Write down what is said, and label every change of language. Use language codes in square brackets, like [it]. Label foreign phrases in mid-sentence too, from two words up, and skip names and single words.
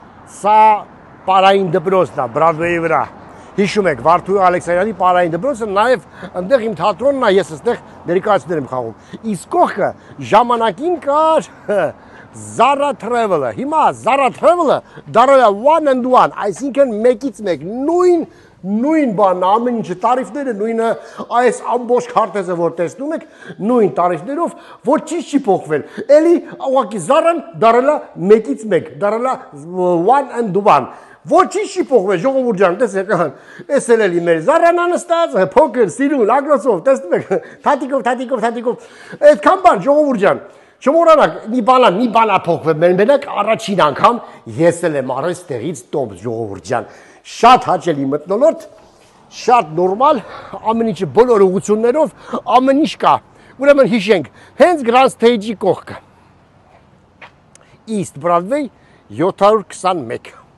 [hy] սա պարային դպրոցն է Բրոդվեյի վրա։ Հիշում եք Վարդուհի Ալեքսանյանի պարային դպրոցը, նաև այնտեղ իմ թատրոնն է, ես այստեղ ներկայացումներ եմ խաղում։ Իսկ կողքը ժամանակին կար Zara Travel-ը։ Հիմա Zara Travel-ը դարել է [en] one and one, [hy] այսինքն մեկից մեկ, նույն բանն, ամեն ինչը տարիֆները նույնը, այս ամբողջ քարտեզը որ տեսնում եք, նույն տարիֆներով ոչինչ չի փոխվել։ Էլի ուղղակի Zara-ն դարել է մեկից մեկ, դարել է [en] one and one։ [hy] Ոչինչ չի փոխվել, ժողովուրդ ջան, տեսեք, էս էլի մեր Zara-ն անստած, փոքր, սիրուն, ագրոսով, տեսնում եք, թաթիկով, այդքան բան, ժողովուրդ ջան, չմոռանաք, մի բանա փոխվել, մենակ առաջին անգամ ես էլ եմ առել ստեղից տոմս, ժողովուրդ ջան, շատ հաճելի մթնոլորտ, շատ նորմալ, ամեն ինչը բոլոր ուղղություններով, ամեն ինչ կա, ուրեմն հիշենք, հենց Grand Stage-ի կողքը, East Broadway 721։